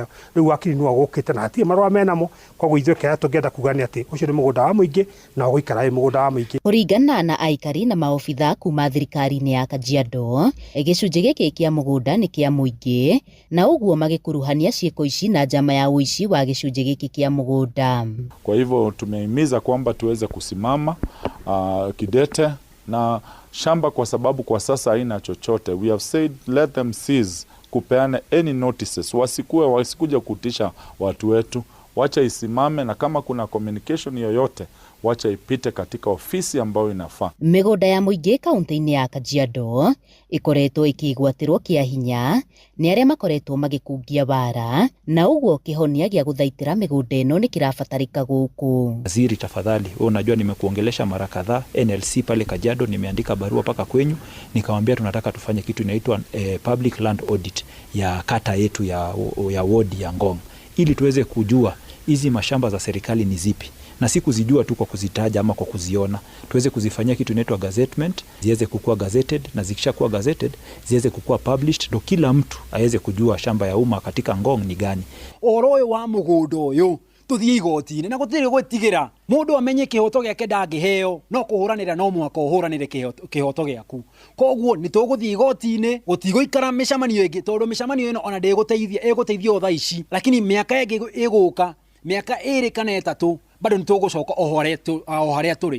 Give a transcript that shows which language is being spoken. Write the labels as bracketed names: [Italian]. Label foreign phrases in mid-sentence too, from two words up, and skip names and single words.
[Kikuyu] Rĩu wakiri nĩwe ũgũkĩte na hatirĩ marũa menamo, koguo ithuĩ kĩrĩa tũngĩenda kuga nĩ atĩ ũcio nĩ mũgũnda wa mũingĩ na ũgũikara wĩ mũgũnda wa mũingĩ. Kũringana na aikari na maobitha kuma thirikari-inĩ ya Kajiado, gĩcunjĩ gĩkĩ kĩa mũgũnda nĩ kĩa mũingĩ, na ũguo magĩkuruhania ciĩko ici na njama ya ũici wa gĩcunjĩ gĩkĩ kĩa mũgũnda. [Swahili] Kwa hivyo tumehimiza kwamba tuweze kusimama kidete na shamba, kwa sababu kwa sasa haina chochote. [English] We have said let them cease kupeana any notices, [Swahili] wasikuja kutisha watu wetu, wacha isimame, na kama kuna communication yoyote wacha ipite katika ofisi ambayo inafaa. [Kikuyu] Mĩgũnda ya mũingĩ kaunti-inĩ ya Kajiado ikoretwo ikĩgwatirwo kĩa hinya nĩ arĩa makoretwo magĩkungia bara, na ũguo kĩhonia gĩa gũthaitĩra mĩgũnda ĩno nĩ kĩrabatarĩka gũkũ. [Swahili] Waziri, tafadhali, unajua nimekuongelesha mara kadhaa NLC pale Kajiado, nimeandika barua paka kwenyu nikamwambia tunataka tufanye kitu inaitwa [English] public land audit [Swahili] ya kata yetu ya ward ya Ngong, ili tuweze kujua hizi mashamba za serikali ni zipi, na si kuzijua tu kwa kuzitaja ama kwa kuziona. Tuweze kuzifanyia kitu inaitwa gazettement, ziweze kukua gazetted, na zikishakuwa gazetted ziweze kukua published, ndo kila mtu aweze kujua shamba ya umma katika Ngong ni gani. [Kikuyu] Oroyo wa mugundo uyu tuthie igoti-inĩ na gũtirĩ gwĩtigĩra mũndũ amenye kĩhoto gĩake ndangĩheo, no kũhũranĩra no mwaka ũhũranĩre kĩhoto gĩaku. Koguo nĩ tũgũthiĩ igoti-inĩ, gũtigũikara mĩcemanio ĩngĩ tondũ mĩcemanio ĩno ona ĩgũteithia thaa ici, lakini mĩaka ĩngĩ ĩgũka, mĩaka 2 kana 3 bado nĩ tũgũcoka o harĩa tũrĩ.